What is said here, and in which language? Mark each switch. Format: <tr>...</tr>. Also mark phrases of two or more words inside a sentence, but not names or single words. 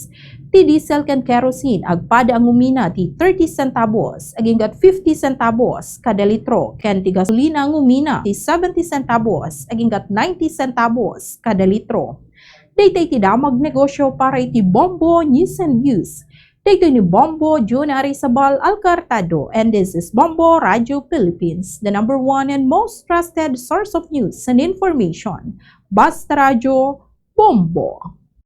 <ilo>Ti diesel ken kerosene agpada ang umina ti 30 centavos aginggat 50 centavos kada litro, ken ti gasolina ang umina ti 70 centavos aginggat 90 centavos kada litro. Daytay ti damag negosyo para iti Bombo News and Views. Dito ni Bombo June Arizabal Alcartado,</ilo> <en>and this is Bombo Radio Philippines, the #1 and most trusted source of news and information.</en> <ilo>Basta Radio Bombo.</ilo>